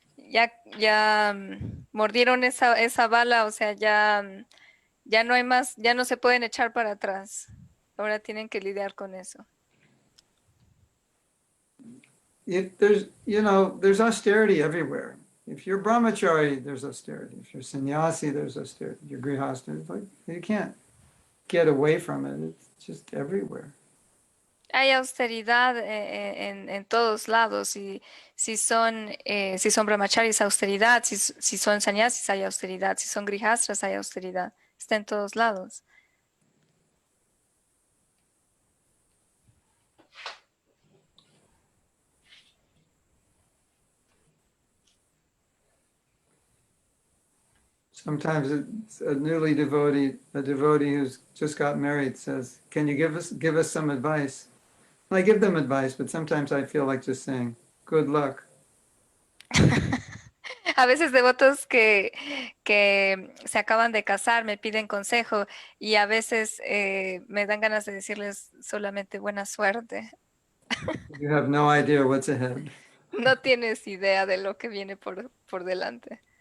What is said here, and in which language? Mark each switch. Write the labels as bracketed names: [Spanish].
[Spanish] Ya mordieron esa bala, o sea, ya no hay más, ya no se pueden echar para atrás. Ahora tienen que lidiar con eso. [English] There's austerity everywhere. If you're brahmachari, there's austerity. If you're sannyasi, there's austerity. You're grihasta, it's like you can't get away from it. It's just everywhere. [Spanish] Hay austeridad en todos lados. Y si son brahmacharis, austeridad. Si son sannyasis, hay austeridad. Si son grihastras, hay austeridad. Está en todos lados. [English] Sometimes it's a devotee who's just got married says, "Can you give us some advice?" And I give them advice, but sometimes I feel like just saying, "Good luck." [Spanish] A veces devotos que se acaban de casar me piden consejo y a veces me dan ganas de decirles solamente buena suerte. [English] You have no idea what's ahead. [Spanish] No tienes idea de lo que viene por delante.